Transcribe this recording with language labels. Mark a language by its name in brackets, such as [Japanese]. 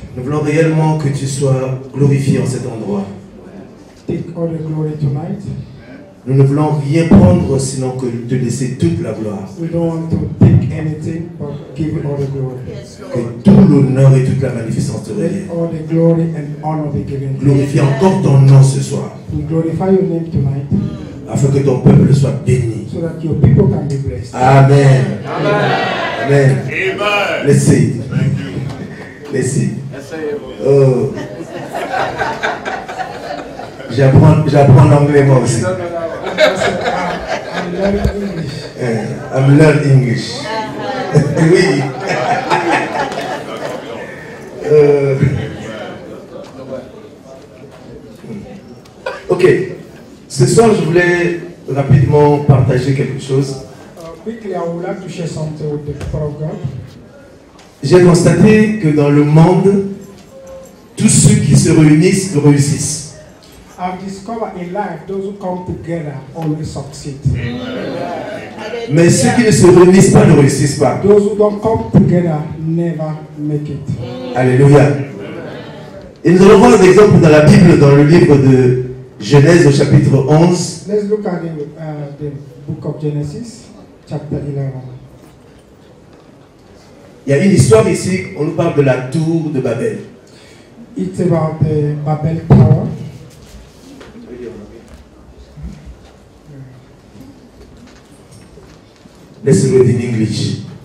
[French] Nous voulons réellement que tu sois glorifié en cet endroit. [English] Take all the glory tonight. [French] Nous ne voulons rien prendre sinon que te laisser toute la gloire. [English] We don't want to take anything but give you all the glory. [French] Que tout l'honneur et toute la magnificence te [English] Let [French] reviennent. [English] all the glory and honor be given to you. [French] Glorifie encore ton nom ce soir, [English] We glorify your name tonight [French] afin que ton peuple soit béni. [English] so that your people can be blessed. Amen. Amen. Amen. Let's see. Let's see. Oh. [French] J'apprends l'anglais moi aussi. [English] I'm learning English. I'm learning English. [French] Oui. Ok. Ce soir, je voulais rapidement partager quelque chose. [English] Quickly, I would like to share something with the people of God. [French] J'ai constaté que dans le monde, tous ceux qui se réunissent réussissent. [English] I've discovered in life those who come together always succeed. [French] Mais ceux qui ne se réunissent pas ne réussissent pas. [English] Those who don't come together never make it. Alléluia. [French] Et nous allons voir un exemple dans la Bible, dans le livre de Genèse au chapitre 11. [English] Let's look at the book of Genesis, chapter 11. [French] Il y a une histoire ici, on nous parle de la tour de Babel. [English] It's about the Babel Tower. Let's read in English.